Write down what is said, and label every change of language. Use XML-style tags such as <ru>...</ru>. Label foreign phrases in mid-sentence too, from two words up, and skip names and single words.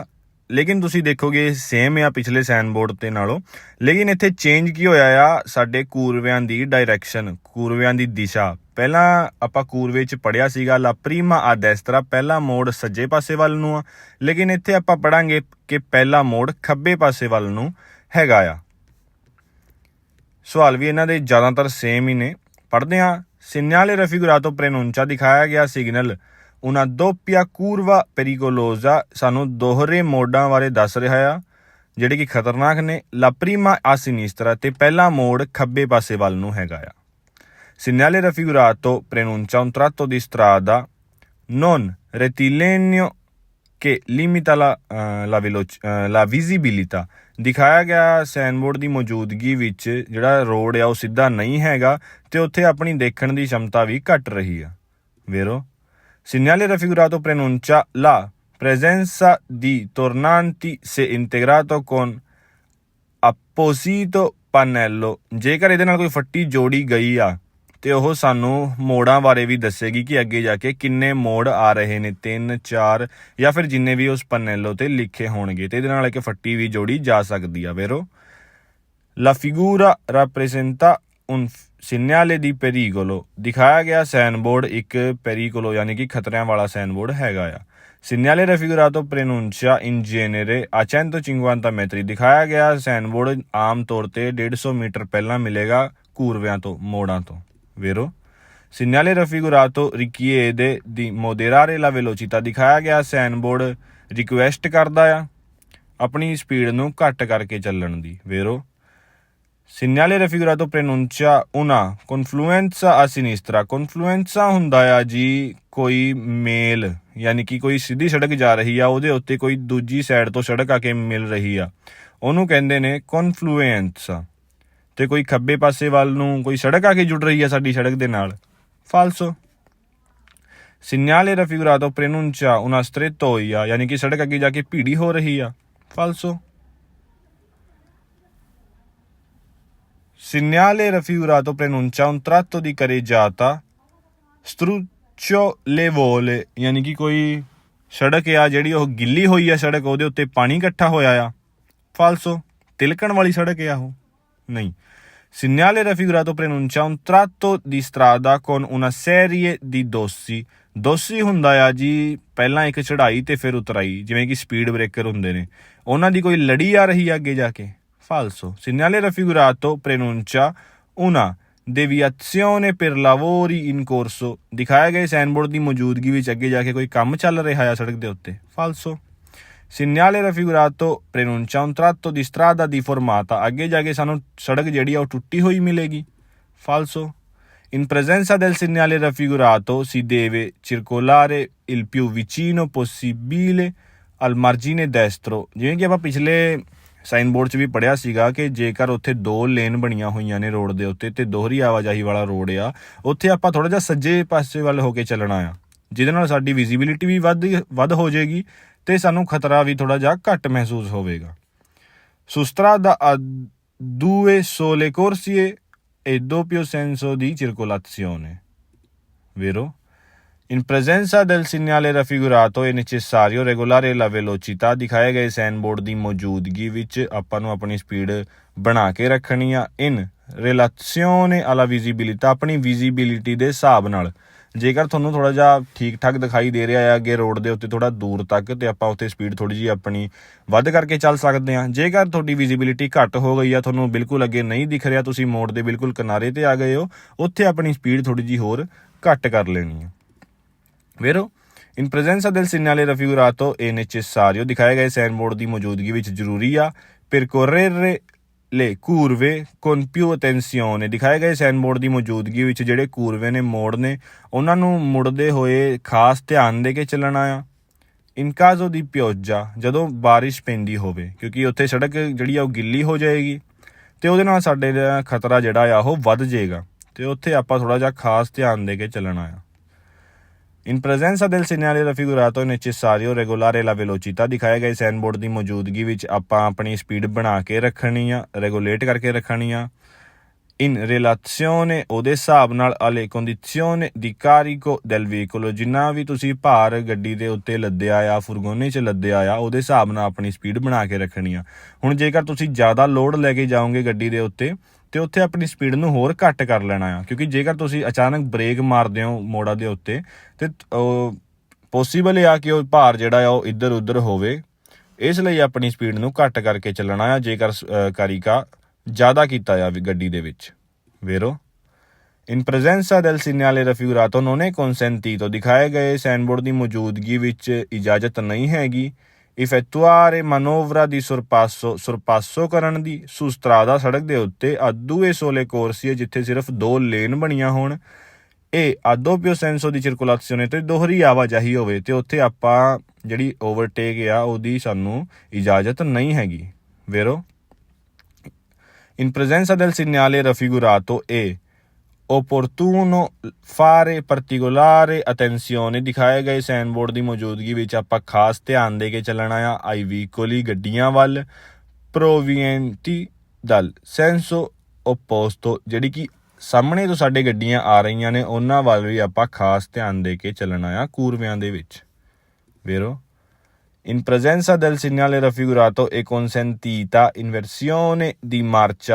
<pa>ਲੇਕਿਨ ਤੁਸੀਂ ਦੇਖੋਗੇ ਸੇਮ ਆ ਪਿਛਲੇ ਸਾਈਨ ਬੋਰਡ ਤੇ ਨਾਲੋਂ, ਲੇਕਿਨ ਇੱਥੇ ਚੇਂਜ ਕੀ ਹੋਇਆ ਆ, ਸਾਡੇ ਕੂਰਵਿਆਂ ਦੀ ਡਾਇਰੈਕਸ਼ਨ, ਕੂਰਵਿਆਂ ਦੀ ਦਿਸ਼ਾ। ਪਹਿਲਾਂ ਆਪਾਂ ਕੂਰਵੇ 'ਚ ਪੜ੍ਹਿਆ ਸੀਗਾ</pa> <it>la prima a destra,</it> <pa>ਪਹਿਲਾ ਮੋੜ ਸੱਜੇ ਪਾਸੇ ਵੱਲ ਨੂੰ ਆ, ਲੇਕਿਨ ਇੱਥੇ ਆਪਾਂ ਪੜ੍ਹਾਂਗੇ ਕਿ ਪਹਿਲਾ ਮੋੜ ਖੱਬੇ ਪਾਸੇ ਵੱਲ ਨੂੰ ਹੈਗਾ ਆ। ਸਵਾਲ ਵੀ ਇਹਨਾਂ ਦੇ ਜ਼ਿਆਦਾਤਰ ਸੇਮ ਹੀ ਨੇ। ਪੜ੍ਹਦੇ ਹਾਂ।</pa> <it>segnale raffigurato preannuncia,</it> <pa>ਦਿਖਾਇਆ ਗਿਆ ਸਿਗਨਲ</pa> <it>una doppia curva pericolosa,</it> <pa>ਸਾਨੂੰ ਦੋਹਰੇ ਮੋੜਾਂ ਬਾਰੇ ਦੱਸ ਰਿਹਾ ਆ ਜਿਹੜੇ ਕਿ ਖਤਰਨਾਕ ਨੇ।</pa> <it>la prima a sinistra,</it> <pa>ਤੇ ਪਹਿਲਾ ਮੋੜ ਖੱਬੇ ਪਾਸੇ ਵੱਲ ਨੂੰ ਹੈਗਾ ਆ।</pa> <it>segnale raffigurato preannuncia un tratto di strada non rettilineo che limita la visibilità,</it> <pa>ਦਿਖਾਇਆ ਗਿਆ ਸਾਈਨ ਬੋਰਡ ਦੀ ਮੌਜੂਦਗੀ ਵਿੱਚ ਜਿਹੜਾ ਰੋਡ ਆ ਉਹ ਸਿੱਧਾ ਨਹੀਂ ਹੈਗਾ ਤੇ ਉੱਥੇ ਆਪਣੀ ਦੇਖਣ ਦੀ ਸ਼ਮਤਾ ਵੀ ਘੱਟ ਰਹੀ ਆ। ਵੇਰੋ।</pa> <it>Segnale raffigurato preannuncia la presenza di tornanti se integrato con apposito pannello,</it> <pa>ਜੇਕਰ ਇਹਦੇ ਨਾਲ ਕੋਈ ਫੱਟੀ ਜੋੜੀ ਗਈ ਆ ਤੇ ਉਹ ਸਾਨੂੰ ਮੋੜਾਂ ਬਾਰੇ ਵੀ ਦੱਸੇਗੀ ਕਿ ਅੱਗੇ ਜਾ ਕੇ ਕਿੰਨੇ ਮੋੜ ਆ ਰਹੇ ਨੇ, 3, 4 ਜਾਂ ਫਿਰ ਜਿੰਨੇ ਵੀ ਉਸ ਪੰਨੈਲੋ ਤੇ ਲਿਖੇ ਹੋਣਗੇ, ਤੇ ਇਹਦੇ ਨਾਲ ਇੱਕ ਫੱਟੀ ਵੀ ਜੋੜੀ ਜਾ ਸਕਦੀ ਆ। ਵੇਰੋ।</pa> <it>La figura rappresenta un segnale di pericolo,</it> <pa>ਦਿਖਾਇਆ ਗਿਆ ਸਾਈਨ ਬੋਰਡ ਇੱਕ ਪੈਰੀਕੋਲੋ ਯਾਨੀ ਕਿ ਖਤਰਿਆਂ ਵਾਲਾ ਸਾਈਨ ਬੋਰਡ ਹੈਗਾ ਆ।</pa> <it>segnale raffigurato preannuncia in genere a 150 metri,</it> <pa>ਦਿਖਾਇਆ ਗਿਆ ਸਾਈਨ ਬੋਰਡ ਆਮ ਤੌਰ ਤੇ 150 ਮੀਟਰ ਪਹਿਲਾਂ ਮਿਲੇਗਾ ਕੂਰਵਿਆਂ ਤੋਂ, ਮੋੜਾਂ ਤੋਂ। ਵੇਰੋ।</pa> <it>segnale raffigurato richiede di moderare la velocità,</it> <pa>ਦਿਖਾਇਆ ਗਿਆ ਸਾਈਨ ਬੋਰਡ ਰਿਕੁਐਸਟ ਕਰਦਾ ਆ ਆਪਣੀ ਸਪੀਡ ਨੂੰ ਘੱਟ ਕਰਕੇ ਚੱਲਣ ਦੀ। ਵੇਰੋ।</pa> <it>segnale raffigurato preannuncia una confluenza a sinistra,</it> <pa>confluenza ਹੁੰਦਾ ਆ ਜੀ ਕੋਈ ਮੇਲ, ਯਾਨੀ ਕਿ ਕੋਈ ਸਿੱਧੀ ਸੜਕ ਜਾ ਰਹੀ ਆ ਉਹਦੇ ਉੱਤੇ ਕੋਈ ਦੂਜੀ ਸਾਈਡ ਤੋਂ ਸੜਕ ਆ ਕੇ ਮਿਲ ਰਹੀ ਆ, ਉਹਨੂੰ ਕਹਿੰਦੇ ਨੇ ਕਨਫਲੂਐਂਸਾ। ਤੇ ਕੋਈ ਖੱਬੇ ਪਾਸੇ ਵੱਲ ਨੂੰ ਕੋਈ ਸੜਕ ਆ ਕੇ ਜੁੜ ਰਹੀ ਆ ਸਾਡੀ ਸੜਕ ਦੇ ਨਾਲ। ਫਾਲਸੋ।</pa> <it>segnale raffigurato preannuncia una strettoia,</it> <pa>ਯਾਨੀ ਕਿ ਸੜਕ ਅੱਗੇ ਜਾ ਕੇ ਭੀੜੀ ਹੋ ਰਹੀ ਆ। ਫਾਲਸੋ।</pa> <it>segnale raffigurato preannuncia un tratto di carreggiata strucciolevole,</it> <pa>ਯਾਨੀ ਕਿ ਕੋਈ ਸੜਕ ਆ ਜਿਹੜੀ ਉਹ ਗਿੱਲੀ ਹੋਈ ਆ ਸੜਕ, ਉਹਦੇ ਉੱਤੇ ਪਾਣੀ ਇਕੱਠਾ ਹੋਇਆ ਆ। ਫਾਲਸੋ। ਤਿਲਕਣ ਵਾਲੀ ਸੜਕ ਆ ਉਹ ਨਹੀਂ।</pa> <it>Segnale raffigurato preannuncia un tratto di strada con una serie di dossi।</it> <pa>ਦੋਸੀ ਹੁੰਦਾ ਆ ਜੀ ਪਹਿਲਾਂ ਇੱਕ ਚੜ੍ਹਾਈ ਤੇ ਫਿਰ ਉਤਰਾਈ, ਜਿਵੇਂ ਕਿ ਸਪੀਡ ਬ੍ਰੇਕਰ ਹੁੰਦੇ ਨੇ, ਉਹਨਾਂ ਦੀ ਕੋਈ ਲੜੀ ਆ ਰਹੀ ਆ ਅੱਗੇ ਜਾ ਕੇ। ਫਾਲਸੋ।</pa> <it>Segnale raffigurato preannuncia una deviazione per lavori in corso।</it> <pa>ਦਿਖਾਇਆ ਗਏ ਸਾਈਨਬੋਰਡ ਦੀ ਮੌਜੂਦਗੀ ਵਿੱਚ ਅੱਗੇ ਜਾ ਕੇ ਕੋਈ ਕੰਮ ਚੱਲ ਰਿਹਾ ਆ ਸੜਕ ਦੇ ਉੱਤੇ। ਫਾਲਸੋ।</pa> <it>Segnale raffigurato preannuncia un tratto di strada deformata।</it> <pa>ਅੱਗੇ ਜਾ ਕੇ ਸਾਨੂੰ ਸੜਕ ਜਿਹੜੀ ਆ ਉਹ ਟੁੱਟੀ ਹੋਈ ਮਿਲੇਗੀ। ਫਾਲਸੋ।</pa> <it>In presenza del segnale raffigurato si deve circolare il più vicino possibile al margine destro।</it> <pa>ਜਿਵੇਂ ਕਿ ਆਪਾਂ ਪਿਛਲੇ ਸਾਈਨ ਬੋਰਡ 'ਚ ਵੀ ਪੜ੍ਹਿਆ ਸੀਗਾ ਕਿ ਜੇਕਰ ਉੱਥੇ 2 ਲੇਨ ਬਣੀਆਂ ਹੋਈਆਂ ਨੇ ਰੋਡ ਦੇ ਉੱਤੇ ਤੇ ਦੋਹਰੀ ਆਵਾਜਾਈ ਵਾਲਾ ਰੋਡ ਆ, ਉੱਥੇ ਆਪਾਂ ਥੋੜ੍ਹਾ ਜਿਹਾ ਸੱਜੇ ਪਾਸੇ ਵੱਲ ਹੋ ਕੇ ਚੱਲਣਾ ਆ, ਜਿਹਦੇ ਨਾਲ ਸਾਡੀ ਵਿਜ਼ੀਬਿਲਿਟੀ ਵੀ ਵੱਧ ਹੋ ਜਾਏਗੀ ਤੇ ਸਾਨੂੰ ਖਤਰਾ ਵੀ ਥੋੜ੍ਹਾ ਜਿਹਾ ਘੱਟ ਮਹਿਸੂਸ ਹੋਵੇਗਾ।</pa> <it>Su strada a 2 sole corsie e doppio senso di circolazione, vero? In presenza del segnale raffigurato è necessario regolare la velocità।</it> <pa>ਦਿਖਾਏ ਗਏ ਸਾਈਨ ਬੋਰਡ ਦੀ ਮੌਜੂਦਗੀ ਵਿੱਚ ਆਪਾਂ ਨੂੰ ਆਪਣੀ ਸਪੀਡ ਬਣਾ ਕੇ ਰੱਖਣੀ ਆ।</pa> <it>In relazione alla visibilità,</it> <pa>ਆਪਣੀ ਵਿਜ਼ੀਬਿਲਿਟੀ ਦੇ ਹਿਸਾਬ ਨਾਲ। ਜੇਕਰ ਤੁਹਾਨੂੰ ਥੋੜ੍ਹਾ ਜਿਹਾ ਠੀਕ ਠਾਕ ਦਿਖਾਈ ਦੇ ਰਿਹਾ ਹੈ ਅੱਗੇ ਰੋਡ ਦੇ ਉੱਤੇ ਥੋੜ੍ਹਾ ਦੂਰ ਤੱਕ, ਤੇ ਆਪਾਂ ਉੱਥੇ ਸਪੀਡ ਥੋੜ੍ਹੀ ਜਿਹੀ ਆਪਣੀ ਵੱਧ ਕਰਕੇ ਚੱਲ ਸਕਦੇ ਹਾਂ। ਜੇਕਰ ਤੁਹਾਡੀ ਵਿਜ਼ੀਬਿਲਿਟੀ ਘੱਟ ਹੋ ਗਈ ਆ, ਤੁਹਾਨੂੰ ਬਿਲਕੁਲ ਅੱਗੇ ਨਹੀਂ ਦਿਖ ਰਿਹਾ, ਤੁਸੀਂ ਮੋੜ ਦੇ ਬਿਲਕੁਲ ਕਿਨਾਰੇ 'ਤੇ ਆ ਗਏ ਹੋ, ਉੱਥੇ ਆਪਣੀ ਸਪੀਡ ਥੋੜ੍ਹੀ ਜਿਹੀ ਹੋਰ ਘੱਟ ਕਰ ਲੈਣੀ ਆ।</pa> <it>Vero? In presenza del segnale raffigurato è necessario,</it> <pa>ਦਿਖਾਏ ਗਏ ਸਾਈਨ ਬੋਰਡ ਦੀ ਮੌਜੂਦਗੀ ਵਿੱਚ ਜ਼ਰੂਰੀ ਆ,</pa> <it>percorrere le curve con più attenzione।</it> <pa>ਦਿਖਾਏ ਗਏ ਸਾਈਨ ਬੋਰਡ ਦੀ ਮੌਜੂਦਗੀ ਵਿੱਚ ਜਿਹੜੇ ਕੂਰਵੇ ਨੇ, ਮੋੜ ਨੇ, ਉਹਨਾਂ ਨੂੰ ਮੁੜਦੇ ਹੋਏ ਖਾਸ ਧਿਆਨ ਦੇ ਕੇ ਚੱਲਣਾ ਆ।</pa> <it>In caso di pioggia,</it> <pa>ਜਦੋਂ ਬਾਰਿਸ਼ ਪੈਂਦੀ ਹੋਵੇ, ਕਿਉਂਕਿ ਉੱਥੇ ਸੜਕ ਜਿਹੜੀ ਆ ਉਹ ਗਿੱਲੀ ਹੋ ਜਾਏਗੀ ਤੇ ਉਹਦੇ ਨਾਲ ਸਾਡੇ ਦਾ ਖਤਰਾ ਜਿਹੜਾ ਆ ਉਹ ਵੱਧ ਜਾਏਗਾ, ਤੇ ਉੱਥੇ ਆਪਾਂ ਥੋੜ੍ਹਾ ਜਿਹਾ ਖਾਸ ਧਿਆਨ ਦੇ ਕੇ ਚੱਲਣਾ ਆ।</pa> <it>In presenza del segnale raffigurato è necessario regolare la velocità।</it> <pa>ਦਿਖਾਏ ਗਏ ਸਾਈਨ ਬੋਰਡ ਦੀ ਮੌਜੂਦਗੀ ਵਿੱਚ ਆਪਾਂ ਆਪਣੀ ਸਪੀਡ ਬਣਾ ਕੇ ਰੱਖਣੀ ਆ, ਰੈਗੂਲੇਟ ਕਰਕੇ ਰੱਖਣੀ ਆ।</pa> <it>In relazione,</it> <pa>ਉਹਦੇ ਹਿਸਾਬ ਨਾਲ,</pa> <it>alle condizioni di carico del veicolo।</it> <pa>ਜਿੰਨਾ ਵੀ ਤੁਸੀਂ ਭਾਰ ਗੱਡੀ ਦੇ ਉੱਤੇ ਲੱਦਿਆ ਆ, ਫੁਰਗੋਨੇ 'ਚ ਲੱਦਿਆ ਆ, ਉਹਦੇ ਹਿਸਾਬ ਨਾਲ ਆਪਣੀ ਸਪੀਡ ਬਣਾ ਕੇ ਰੱਖਣੀ ਆ। ਹੁਣ ਜੇਕਰ ਤੁਸੀਂ ਜ਼ਿਆਦਾ ਲੋਡ ਲੈ ਕੇ ਜਾਓਗੇ ਗੱਡੀ ਦੇ ਉੱਤੇ, ਤੇ ਉੱਥੇ ਆਪਣੀ ਸਪੀਡ ਨੂੰ ਹੋਰ ਘੱਟ ਕਰ ਲੈਣਾ ਆ, ਕਿਉਂਕਿ ਜੇਕਰ ਤੁਸੀਂ ਅਚਾਨਕ ਬ੍ਰੇਕ ਮਾਰਦੇ ਹੋ ਮੋੜਾਂ ਦੇ ਉੱਤੇ, ਤੇ ਪੋਸੀਬਲ ਆ ਕਿ ਉਹ ਭਾਰ ਜਿਹੜਾ ਆ ਉਹ ਇੱਧਰ ਉੱਧਰ ਹੋਵੇ, ਇਸ ਲਈ ਆਪਣੀ ਸਪੀਡ ਨੂੰ ਘੱਟ ਕਰਕੇ ਚੱਲਣਾ ਆ ਜੇਕਰ ਕਾਰੀਕਾ ਜ਼ਿਆਦਾ ਕੀਤਾ ਆ ਵੀ ਗੱਡੀ ਦੇ ਵਿੱਚ।</pa> <it>Vero? In presenza del segnale raffigurato non è consentito।</it> <pa>ਦਿਖਾਏ ਗਏ ਸਾਈਨ ਬੋਰਡ ਦੀ ਮੌਜੂਦਗੀ ਵਿੱਚ ਇਜਾਜ਼ਤ ਨਹੀਂ ਹੈਗੀ</pa> <it>effettuare manovra di sorpasso</it> <pa>ਕਰਨ ਦੀ</pa> <it>su strada</it> <pa>ਸੜਕ ਦੇ ਉੱਤੇ</pa> <it>a 2 sole corsie,</it> <pa>ਜਿੱਥੇ ਸਿਰਫ 2 ਲੇਨ ਬਣੀਆਂ ਹੋਣ, ਇਹ</pa> <it>a doppio senso di circolazione,</it> <pa>ਤੇ ਦੋਹਰੀ ਆਵਾਜਾਈ ਹੋਵੇ, ਤੇ ਉੱਥੇ ਆਪਾਂ ਜਿਹੜੀ ਓਵਰਟੇਕ ਆ ਉਹਦੀ ਸਾਨੂੰ ਇਜਾਜ਼ਤ ਨਹੀਂ ਹੈਗੀ। Vero?</pa> <it>In presenza del segnale raffigurato è opportuno fare particolare attenzione।</it> <pa>ਦਿਖਾਏ ਗਏ ਸਾਈਨ ਬੋਰਡ ਦੀ ਮੌਜੂਦਗੀ ਵਿੱਚ ਆਪਾਂ ਖਾਸ ਧਿਆਨ ਦੇ ਕੇ ਚੱਲਣਾ ਆ</pa> <it>ai veicoli,</it> <pa>ਗੱਡੀਆਂ ਵੱਲ,</pa> <it>provenienti dal senso opposto,</it> <pa>ਜਿਹੜੀ ਕਿ ਸਾਹਮਣੇ ਤੋਂ ਸਾਡੇ ਗੱਡੀਆਂ ਆ ਰਹੀਆਂ ਨੇ, ਉਹਨਾਂ ਵੱਲ ਵੀ ਆਪਾਂ ਖਾਸ ਧਿਆਨ ਦੇ ਕੇ ਚੱਲਣਾ ਆ ਕੂਰਵਿਆਂ ਦੇ ਵਿੱਚ।</pa> <it>Vero? In presenza del segnale raffigurato è consentita inversione di marcia।</it>